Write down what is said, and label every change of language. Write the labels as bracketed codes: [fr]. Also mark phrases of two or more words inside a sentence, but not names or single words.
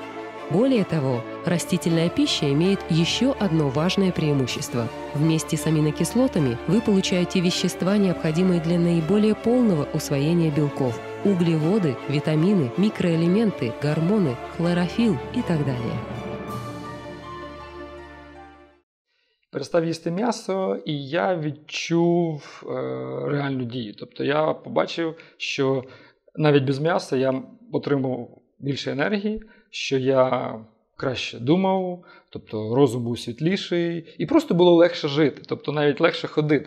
[ru] Более того, растительная пища имеет еще одно важное преимущество. Вместе с аминокислотами вы получаете вещества, необходимые для наиболее полного усвоения белков – углеводы, витамины, микроэлементы, гормоны, хлорофилл и так далее. [uk] Перестав їсти м'ясо, і я відчув реальну дію. Тобто я побачив, що навіть без м'яса я отримав більше енергії, що я краще думав, тобто розум був світліший, і просто було легше жити, тобто навіть легше ходити.